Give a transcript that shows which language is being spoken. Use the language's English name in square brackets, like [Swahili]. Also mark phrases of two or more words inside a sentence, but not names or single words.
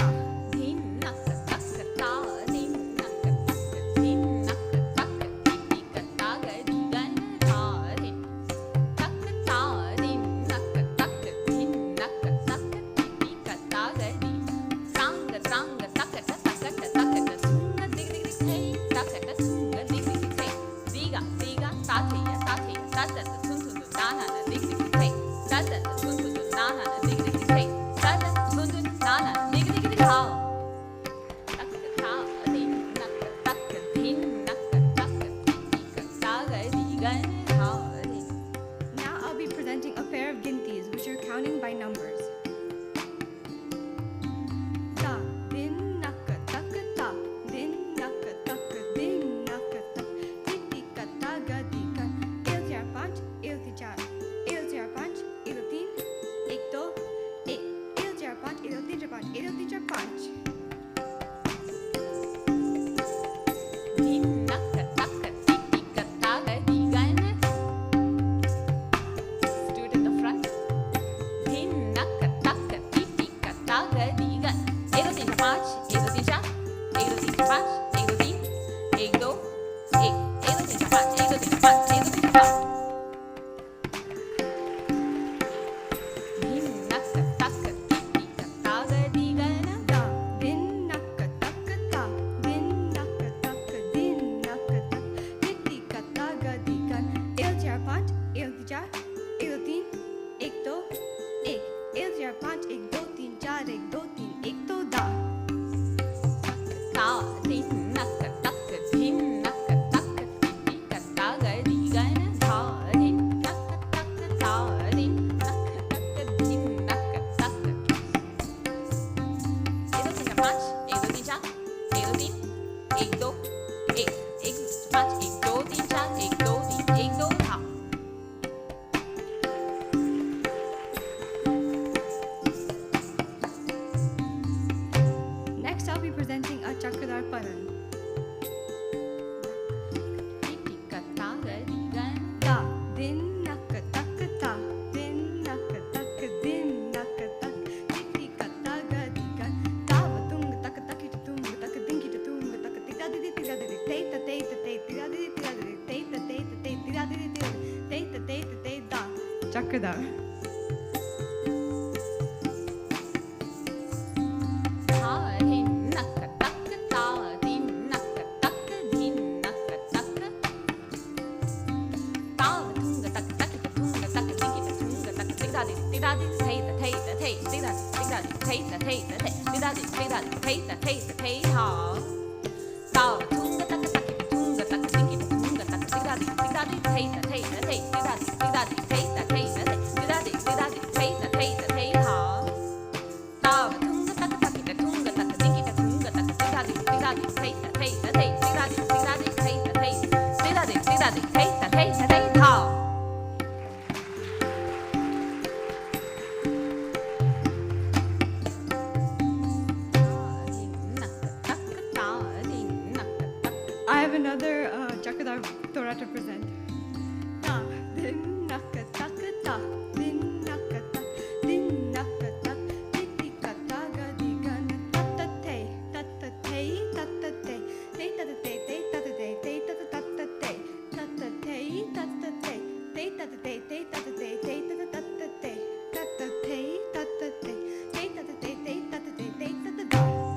[English] Din nakka takka ta din nakka takka din nakka takka ti ka ta ga di ga na tha din takka ta din nakka takka din nakka takka ti ka ta ga di tranga tranga takka ta takka ta takka ta sunga dig dig dig hey takka ta sunga dig dig dig hey diga diga ta thi ya ta ta ta sun sun na na na dig dig dig hey ta ta sun sun na na na dig dig dig hey ta ta sun sun na na dig dig dig ha takka ta din nakka takka din nakka takka ti ka ta ga di ga na tha din. Now I'll be presenting a pair of gintis, which are counting by numbers. Ta, din, nakka, takka, ta, din, nakka, takka, din, nakka, tak, titi, ka, ta, ga, di, ka, [Hindi] il, चार, पाँच, il, ती, चार, il, चार, पाँच, il, तीन, एक, दो, एक, il, चार, पाँच, il, तीन, चार, पाँच, il, तीन, चार, पाँच. Din nakka takka ti ka ta ga di ga na. [English] Let's do it in the front. Din nakka takka ti ka ta ga di ga. [Hindi] एक दो तीन चार पाँच, एक दो तीन चार, एक दो तीन चार पाँच, एक दो तीन, एक दो, एक, एक दो तीन चार पाँच, एक दो तीन चार पाँच, एक दो तीन चार पाँच. Din nakka takka ti ka ta ga di ga na. Da, din, nakka, takka, ta, din, nakka, takka, din, nakka, tak, titi, ka, ta, ga, di, ka, il, चार, पाँच, il, ती, चार, il, तीन, एक, दो, एक, il, चार, पाँच, एक, दो, तीन, चार, एक, दो, तीन, एक, दो, da. Ta din nakka takka din nakka takka ti ka ta ga di ga na tha din nakka takka ta din nakka takka din nakka takka. एक दो तीन चार पाँच, एक दो तीन चार, एक दो तीन, एक दो, एक, एक पाँच, एक दो तीन चार, एक दो तीन, एक दो था. [English] Next, I'll be presenting a chakradar paran. Ti ka ta ga di ga na. Ta, din, nakka, takka, ta, din, nakka, takka, din, nakka, tak, titi, ka, ta, ga, di, ka, ta, va, tunga, takka, taki, ta, tunga, takka, dinki, ta, tunga, takka, ti, da, di, di, ti, da, di, di, te, ta, te, ta, te, ti, da, di, di, ti, da, di, di, te, ta, te, ta, te, ti, da, di, di, ti, da, di, te, ta, te, ta, te, da. Chakradar. Ta din nakka takka ta din nakka takka din nakka takka. Ta tunga takka takka ta tunga takka dinki ta tunga takka ti da di thei ta thei ta thei ti da di thei ta thei ta thei ti da di thei ta thei ta thei ha. Ta tunga takka takka ta tunga takka dinki ta tunga takka ti da di thei ta thei ti da di thei ta thei ta thei ti da di thei ta thei ha. Ta tunga takka takka ta tunga takka dinki ta tunga takka ti da di thei ta thei ti da di thei ta thei ta thei ha. I have another chakradar Torah to present. Ta, din, nakka, takka, ta, din, nakka, tak, din, nakka, tak, titi, ka, ta, ga, di, ga, na, ta, ta, te, ta, ta, te, ta, ta, te, te, ta, ta, te, te, ta, ta, te, te, ta, ta, ta, ta, te, ta, ta, te, ta, ta, te, te, ta, ta, te, te, ta, ta, te, te, ta, ta, ta, ta, te, ta, ta, te, ta, ta, te, te, ta, ta, te, te, ta, ta, te, te, ta, ta, da.